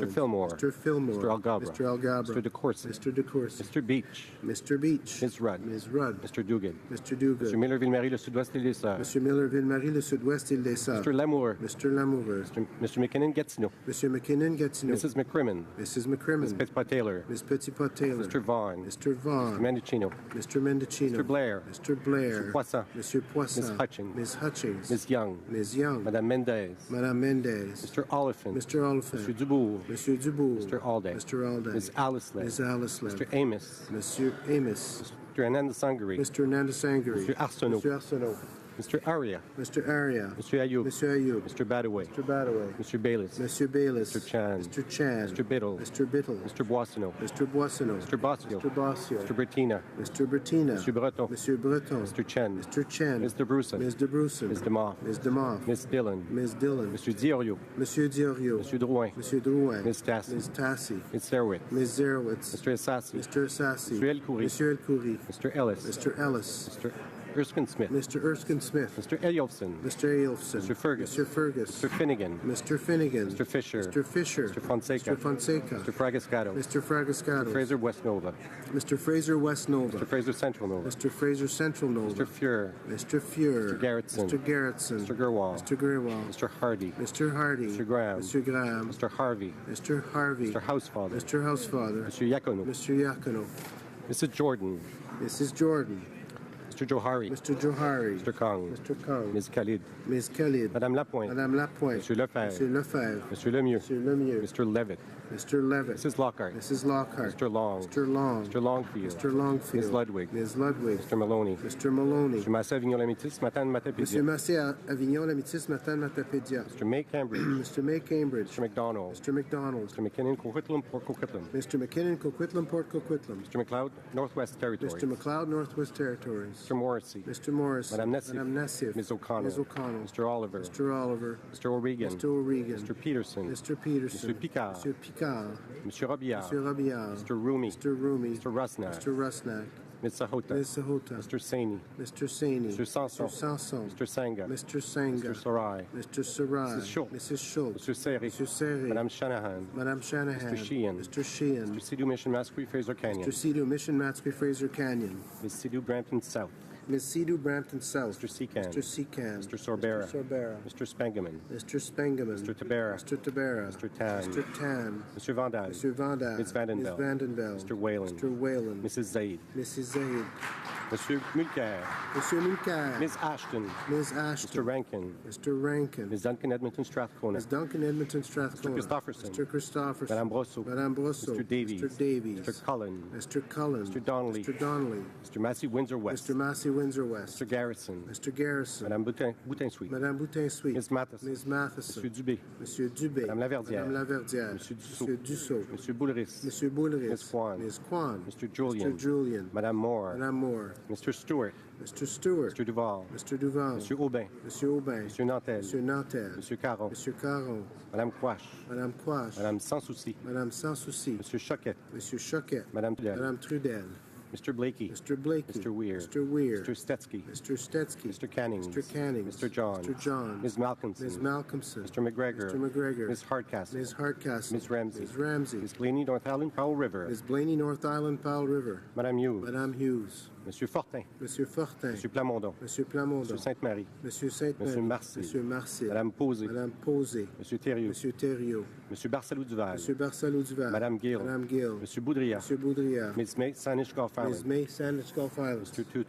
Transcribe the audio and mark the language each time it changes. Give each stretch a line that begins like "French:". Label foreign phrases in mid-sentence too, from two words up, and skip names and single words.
English: Mr. Fillmore. Mr. Fillmore. Mr. Algabra. Mr. Algabra. Mr. DeCourcy. Mr. DeCourcy. Mr. Beach. Mr. Beach. Ms. Rudd. Ms. Rudd. Mr. Duguid. Mr. Duguid. Mr. Miller-Ville-Marie, le Sud-Ouest et les Sœurs. Monsieur Miller-Ville-Marie, le Sud-Ouest, île des Sœurs. Mr. Lamoureux. Mr. Lamoureux. Mr. McKinnon-Gatineau. Monsieur McKinnon-Gatineau. Mrs. McCrimmon. Mrs. McCrimmon. Ms. Petitpas-Taylor. Ms. Petitpas-Taylor. Mr. Vaughn. Mr. Vaughn. Mr. Mendocino. Mr. Mendocino. Mr. Blair. Mr. Blair. Mr. Poisson. Monsieur Poisson. Ms. Hutchings. Ms. Hutchings. Ms. Young. Ms. Young. Madame Mendez. Madame Mendez. Mr. Oliphant. Mr. Oliphant. Monsieur Dubourg. Monsieur Dubourg. Mr. Alday. Mr. Alday. Ms. Alisley. Ms. Alisley. Mr. Amos. Monsieur Amos. Mr. Ananda Sangari. Mr. Nanda Sangari. Mr. Arsenault. Mr. Arsenault. Mr. Aria. Mr. Aria. Mr. Ayoub. Mr. Ayoub. Mr. Badaway. Mr. Badaway. Mr. Bayliss. Monsieur Bayliss. Mr. Chan. Mr. Chan. Mr. Biddle. Mr. Biddle. Mr. Boissonneau. Mr. Boissonneau. Mr. Bossio. Mr. Bossio. Mr. Bertina. Mr. Bertina. Mr. Breton. Monsieur Breton. Mr. Chen. Mr. Chen. Ms. DeBruson. Ms. DeBruson. Ms. DeMoff. Ms. DeMoff. Ms. Dillon. Ms. Dillon. Mr. Diorio. Monsieur Diorio. Mr. Drouin. Monsieur Drouin. Ms. Tassi. Ms. Tassi. Ms. Serwick. Ms. Zerowitz. Mr. Assassi. Mr. Assassi. Mr. El Khoury. Monsieur El Khoury. Mr. Ellis. Mr. Ellis. Mr. Erskine Smith. Mr. Erskine Smith. Mr. Elielson. Mr. Ailson. Mr. Fergus. Mr. Fergus. Mr. Finnegan. Mr. Finnegan. Mr. Fisher. Mr. Fisher. Mr. Fonseca. Mr. Fonseca. Mr. Fragascato. Mr. Fragascato. Mr. Fraser West Nova. Mr. Fraser West Nova. Mr. Fraser Central Nova. Mr. Fraser Central Nova. Mr. Fuhr. Mr. Fuhr. Mr. Garrettson. Mr. Garrettson. Mr. Gerwal. Mr. Gerwal. Mr. Hardy. Mr. Hardy. Mr. Graham. Mr. Graham. Mr. Harvey. Mr. Harvey. Mr. Housefather. Mr. Housefather. Mr. Yakono. Mr. Yakono. Mrs. Jordan. Mrs. Jordan. Mr. Johari. Mr. Johari. Mr. Kong. Mr. Kong. Ms. Khalid. Ms. Khalid. Madame Lapointe. Madame Lapointe. Monsieur Lefebvre. Monsieur Lefebvre. Monsieur Lemieux. Monsieur Lemieux. Mr. Levitt. Mr. Levitt. Mrs. Lockhart. Mrs. Lockhart. Mr. Long. Mr. Long. Mr. Longfield. Mr. Longfield. Ms. Ludwig. Ms. Ludwig. Mr. Maloney. Mr. Maloney. Mr. Massé Avignon Lamitis, Matane Monsieur Matapédia. Massé Avignon Lamitis Matane Matapédia. Mr. May Cambridge. Mr. May Cambridge. Mr. McDonald. Mr. McDonald. Mr. McKinnon Coquitlam Port Coquitlam. Mr. McKinnon Coquitlam Port Coquitlam. Mr. McLeod Northwest Territories. Mr. McLeod Northwest Territories. Mr. Morrissey. Mr. Morris. Madame Nassif. Madame Nassif. Ms. O'Connell. Ms. O'Connell. Mr. Oliver. Mr. Oliver. Mr. O'Regan. Mr. O'Regan. Mr. Peterson. Mr. Peterson. Mr. Picard. Mr. Picard. Mr. Robillard. Mr. Robillard. Mr. Rumi. Mr. Rumi. Mr. Rusnak. Mr. Rusnak. Ms. Sahota. Ms. Sahota. Mr. Saini. Mr. Saini. Mr. Sanson. Mr. Sanson. Mr. Sanga. Mr. Sanga. Mr. Sarai. Mr. Sarai. Mrs. Schultz. Mrs. Schultz. Mr. Seri. Mr. Seri. Madame Shanahan. Madame Shanahan. Mr. Sheehan. Mr. Sheehan. Mr. Sidhu Mission Mascouy Fraser Canyon. Mr. Sidhu Mission Matsky Fraser Canyon. Ms. Sidhu Brampton South. Ms. Sidhu Brampton South. Mr. Secan. Mr. Secan. Mr. Sorbera. Mr. Sorbera. Mr. Spengeman. Mr. Spengeman. Mr. Tabera. Mr. Tabera. Mr. Tan. Mr. Tan. Mr. Vandal. Mr. Vandal. Ms. Vandenbell. Ms. Vandenbell. Mr. Whalen. Mr. Whalen. Mrs. Zaid. Mrs. Zaid. Monsieur Mulcair. Monsieur Mulcair. Ms. Ashton. Ms. Ashton. Mr. Rankin. Mr. Rankin. Ms. Duncan Edmonton Strathcona. Ms. Duncan Edmonton Strathcona. Mr. Christopherson. Mr. Christopherson. Madame Brosseau. Madame Brosseau. Mr. Davies. Mr. Davies. Mr. Cullen. Mr. Cullen. Mr. Donnelly. Mr. Donnelly. Mr. Massey Windsor West. Mr. Massey Windsor West. Mr. Garrison. Mr. Garrison. Madame Boutin Sweet. Madame Boutin Sweet. Ms. Matheson. Ms. Matheson. Monsieur Dubé. Monsieur Dubé. Madame Laverdière. Madame Laverdière. Monsieur Dussault. Monsieur Dussault. Monsieur Boulris. Monsieur Boulris. Ms. Kwan. Ms. Kwan. Mr. Julian. Mr. Julian. Madame Moore. Madame Moore. Mr. Stewart. Mr. Stewart. Mr. Duval. Mr. Duval. Monsieur Aubin. Monsieur Aubin. Monsieur Nantel. Monsieur Nantel. Monsieur Caron. Monsieur Caron. Madame Quash. Madame Quash. Madame Sans Souci. Madame Sans Souci. Monsieur Choquette. Monsieur Choquette. Madame Trudel. Madame Trudel. Mr. Blakey. Mr. Blakey. Mr. Weir. Mr. Weir. Mr. Stetsky. Mr. Stetsky. Mr. Cannings. Mr. Cannings. Mr. John. Mr. John. Ms. Malcolmson. Ms. Malcolmson. Mr. McGregor. Mr. McGregor. Ms. Hardcastle. Ms. Hardcastle. Ms. Ramsey. Ms. Ramsey. Ms. Blaney, North Island, Powell River. Ms. Blaney, North Island, Powell River. Madame Hughes. Madame Hughes. Monsieur Fortin. Monsieur Fortin. Monsieur Plamondon. Monsieur Plamondon. Monsieur Sainte-Marie. Monsieur Sainte-Marie. Monsieur Marcy. Monsieur Marcy. Madame Posé. Madame Posé. Monsieur Thériault. Monsieur Thériault. Monsieur Barcelou Duval. Monsieur Barcelou Duval. Madame Gill. Madame Gill. Monsieur Boudria. Monsieur Boudria. Ms. May, Saanich Gulf Ms. Island. May, Sandwich Gulf Islands. Mr. Tutu.